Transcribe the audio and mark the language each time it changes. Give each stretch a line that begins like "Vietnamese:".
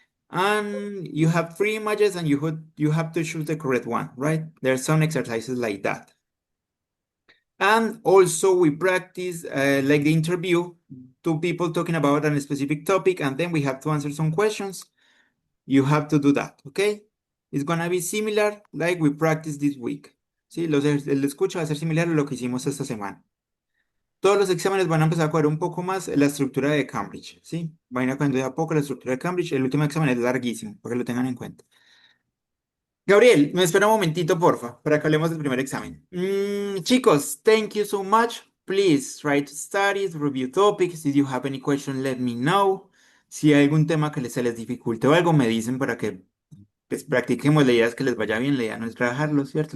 English: And you have 3 images and you have to choose the correct one, right? There are some exercises like that. And also we practice like the interview, two people talking about a specific topic, and then we have to answer some questions. You have to do that, okay? It's gonna be similar like we practiced this week.
Spanish: ¿Sí? El escucha va a ser similar a lo que hicimos esta semana. Todos los exámenes van a empezar a coger un poco más la estructura de Cambridge, ¿sí? Van a ir cogiendo de a poco la estructura de Cambridge. El último examen es larguísimo, para que lo tengan en cuenta. Gabriel, me espera un momentito, porfa, para que hablemos del primer examen.
English: Chicos, thank you so much. Please try to study, review topics. If you have any question, let me know.
Spanish: Si hay algún tema que se les dificulte o algo, me dicen para que pues, practiquemos. La idea es que les vaya bien, la idea no es trabajarlo, ¿cierto?